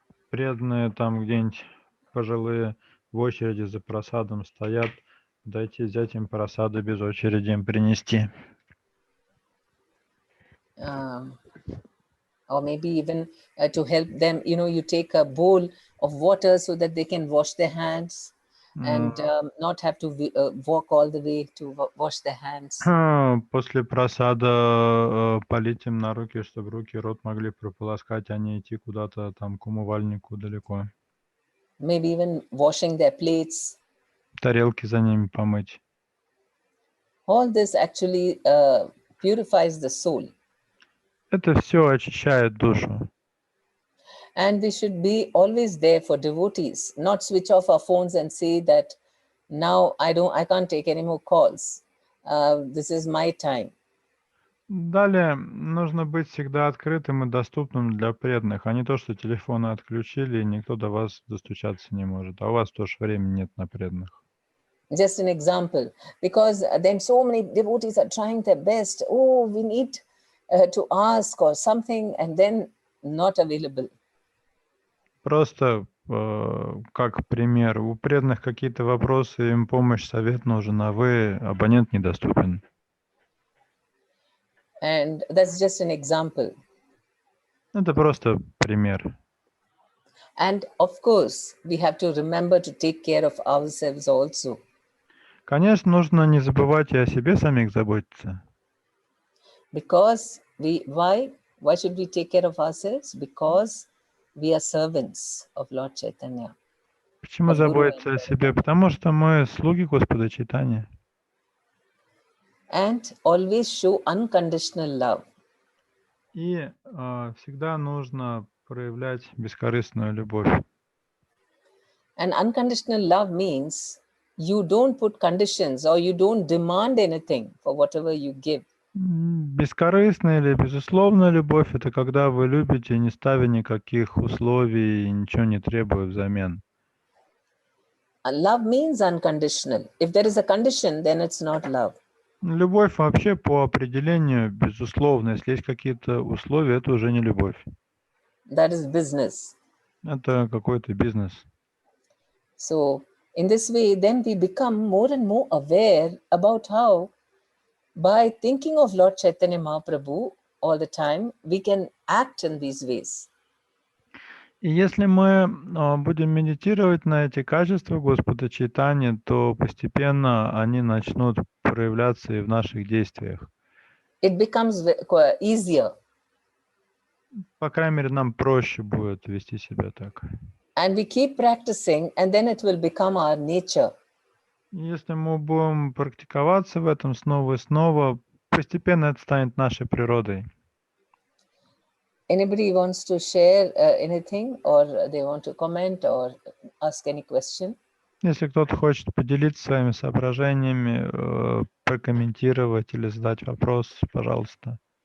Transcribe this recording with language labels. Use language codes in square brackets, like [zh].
[ru] Преданные там где-нибудь пожилые в очереди за просадом стоят, дайте взять им просаду без очереди им принести. [en] Or maybe even to help them, you take a bowl of water so that they can wash their hands and not have to walk all the way to wash their hands. [ru] После просада полить им на руки, чтобы руки и рот могли прополоскать, а не идти куда-то там к умывальнику далеко. [en] Maybe even washing their plates. [ru] Тарелки за ними помыть. [en] All this actually purifies the soul. [ru] Это все очищает душу. [en] And we should be always there for devotees, not switch off our phones and say that now I can't take any more calls. This is my time. [ru] Далее нужно быть всегда открытым и доступным для преданных, а не то, что телефоны отключили, и никто до вас достучаться не может, а у вас тоже времени нет на преданных. [en] Just an example, because then so many devotees are trying their best. Oh, we need to ask or something, and then not available. [ru] Просто как пример, у преданных какие-то вопросы, им помощь, совет нужен, а вы, абонент недоступен. [en] And that's just an example. [ru] Это просто пример. [en] And of course, we have to remember to take care of ourselves also. [ru] Конечно, нужно не забывать и о себе самих заботиться. [en] Because why should we take care of ourselves? Because we are servants of Lord Chaitanya. [ru] Почему заботиться о себе? Потому что мы слуги Господа Чайтаньи. [en] And always show unconditional love. [ru] И всегда нужно проявлять бескорыстную любовь. [en] And unconditional love means you don't put conditions or you don't demand anything for whatever you give. [ru] Бескорыстная или безусловная любовь – это когда вы любите, не ставя никаких условий и ничего не требуя взамен. [en] Love means unconditional. If there is a condition, then it's not love. [ru] Любовь вообще по определению безусловна. Если есть какие-то условия, это уже не любовь. [en] That is business. [ru] Это какой-то бизнес. [en] So in this way, then we become more and more aware about how by thinking of Lord Chaitanya Mahaprabhu all the time, we can act in these ways. [ru] И если мы будем медитировать на эти качества Господа Чайтаньи, то постепенно они начнут проявляться и в наших действиях. [en] It becomes easier. [ru] По крайней мере, нам проще будет вести себя так. [en] And we keep practicing, and then it will become our nature. [ru] Если мы будем практиковаться в этом снова и снова, постепенно это станет нашей природой. [en] Anybody wants to share anything, or they want to comment or ask any question? [ru] Если кто-то хочет поделиться своими соображениями, прокомментировать или задать вопрос, пожалуйста.